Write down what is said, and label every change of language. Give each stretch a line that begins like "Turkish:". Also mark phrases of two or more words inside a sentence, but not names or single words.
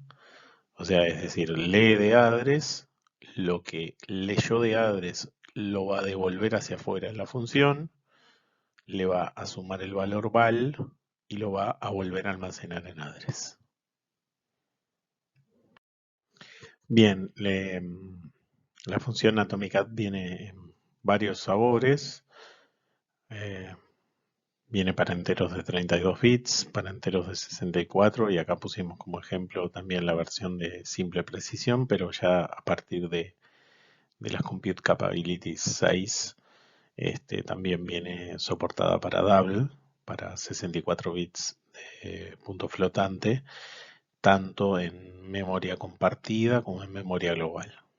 Spanish: O sea, es decir, lee de address, lo que leyó de address lo va a devolver hacia afuera en la función, le va a sumar el valor val y lo va a volver a almacenar en address. Bien, la función atomic_add viene en varios sabores. Viene para enteros de 32 bits, para enteros de 64 y acá pusimos como ejemplo también la versión de simple precisión, pero ya a partir de las
English: Compute Capabilities
Spanish: 6 también viene soportada para double, para 64 bits de punto flotante, tanto en memoria compartida como en memoria global.